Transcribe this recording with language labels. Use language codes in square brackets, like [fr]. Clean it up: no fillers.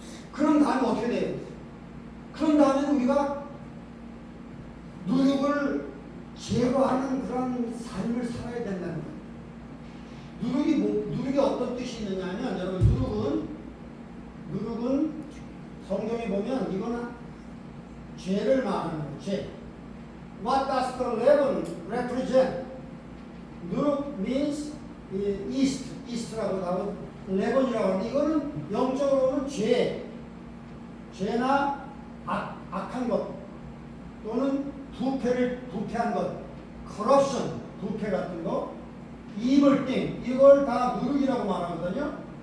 [ko] 그런 다음에 어떻게 돼요? 그런 다음에 우리가 누룩을 제거하는 그런 삶을 살아야 된다는 거예요. 누룩이 어떤 뜻이 있느냐 하면 여러분 누룩은 보면 이거는 죄를 말하는 거예요. 죄. [en] What does the leaven represent? [ko] 누룩 [en] means east, [ko] east라고 하고 leaven이라고 하는데 이거는 영적으로는 죄, 죄나 악한 것 또는 부패한 것, corruption, 부패 같은 거, [en] evil thing [ko] 이걸 다 누룩이라고 말하거든요.